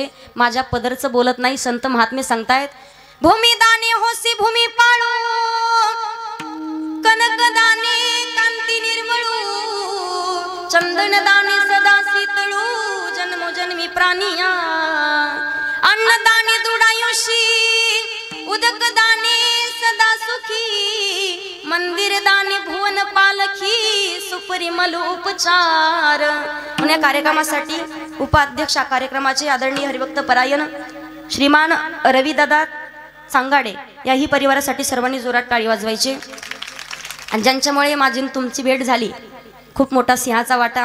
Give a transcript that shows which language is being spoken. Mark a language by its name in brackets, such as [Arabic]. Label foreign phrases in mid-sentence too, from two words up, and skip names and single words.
[Marathi] माझ्या पदरचं बोलत नाही, संत महात्मे सांगतायत, भूमी दाने होसी भूमी पाळू, कनक दाने कांती निर्मळू, चंदन दाने सदा शीतळू, जन्मोजन्मी प्राणिया, अन्नदाने दुडायुषी, उदक दाने सदा सुखी, मंदिर दाने भुवन पालखी, सुपरिमल उपचार. या कार्यक्रमासाठी उपाध्यक्ष कार्यक्रमाचे आदरणीय हरिभक्तपरायण श्रीमान रविदादा सांगाडे, याही परिवारासाठी सर्वांनी जोरात टाळी वाजवायची. आणि ज्यांच्यामुळे माझी तुमची भेट झाली, खूप मोठा सिंहाचा वाटा.